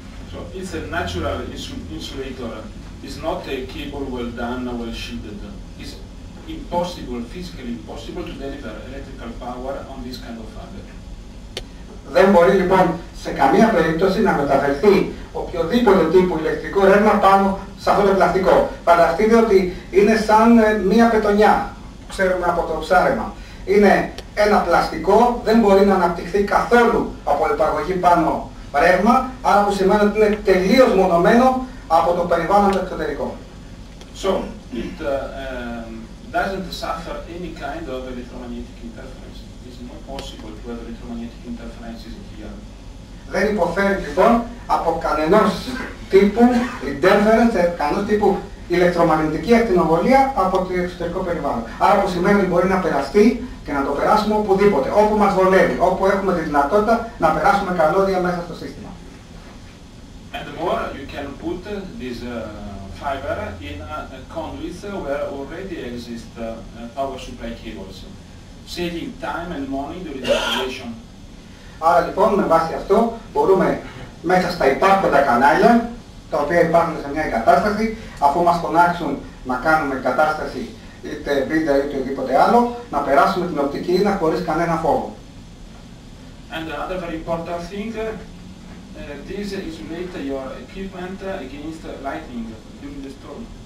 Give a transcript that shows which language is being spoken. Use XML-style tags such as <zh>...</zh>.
<en>so it's a natural insulator. It's not a cable well done or well shielded. It's impossible, physically impossible to deliver electrical power on this kind of fiber.</en> <el>Δεν μπορεί λοιπόν σε καμία περίπτωση να μεταφερθεί οποιοδήποτε τύπου ηλεκτρικό ρεύμα πάνω σε αυτό το πλαστικό. Φανταστείτε ότι είναι σαν μία πετονιά, ξέρουμε από το ψάρεμα. Είναι ένα πλαστικό, δεν μπορεί να αναπτυχθεί καθόλου από υπαγωγή πάνω ρεύμα, άρα που σημαίνει ότι είναι τελείως μονωμένο από το περιβάλλον το εξωτερικό.</el> <en>So it doesn't suffer any kind of electromagnetic interference. It's not possible to have electromagnetic interferences here.</en> <el>Δεν υποφέρει λοιπόν από κανενός τύπου interference, κανένας τύπου ηλεκτρομαγνητική ακτινοβολία από το εξωτερικό περιβάλλον. Άρα που σημαίνει ότι μπορεί να περαστεί και να το περάσουμε οπουδήποτε, όπου μας βολεύει, όπου έχουμε τη δυνατότητα να περάσουμε καλώδια μέσα στο σύστημα.</el> <en>And more, you can put this fiber in conduits where already exist power supply cables, saving time and money during the installation.</en> <el>Άρα λοιπόν με βάση αυτό μπορούμε μέσα στα υπάρχοντα κανάλια, τα οποία υπάρχουν σε μια εγκατάσταση, αφού μας φωνάξουν να κάνουμε εγκατάσταση είτε βίντεο είτε οτιδήποτε άλλο, να περάσουμε την οπτική ίνα χωρίς κανένα φόβο.</el> <en>And another very important thing, this isolate your equipment against lightning during the storm.</en>